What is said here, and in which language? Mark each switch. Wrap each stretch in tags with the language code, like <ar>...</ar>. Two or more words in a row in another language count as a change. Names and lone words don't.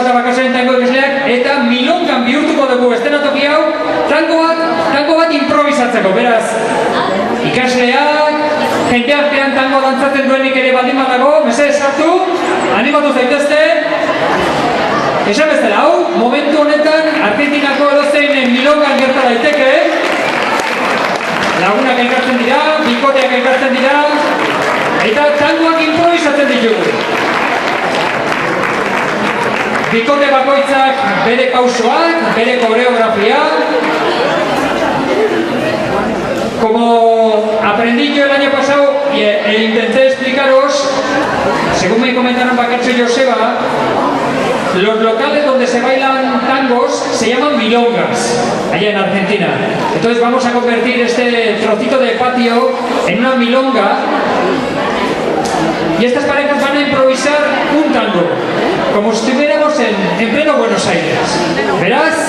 <eu>eta Bakasaren tango ikasleak, eta milongan bihurtuko dugu estenatoki hau, tango bat improvisatzeko, beraz, ikasleak, jende artean tango dantzatzen duenik ere baldin badago, mesedez sartu, animatu zaitezte, esan bezala, hau, momentu honetan, Argentinako edozein milongan gerta daiteke, lagunak elkartzen dira, bikoteak elkartzen dira, eta tangoak improvisatzen ditugu. Bikote bakoitzak bere pausoak, bere koreografia.</eu> <es>Como aprendí yo el año pasado e intenté explicaros, según me comentaron Bacarcho y Joseba, los locales donde se bailan tangos se llaman milongas, allá en Argentina. Entonces vamos a convertir este trocito de patio en una milonga y estas parejas van a improvisar un tango, como si estuviéramos en pleno Buenos Aires. ¿Verás?</es>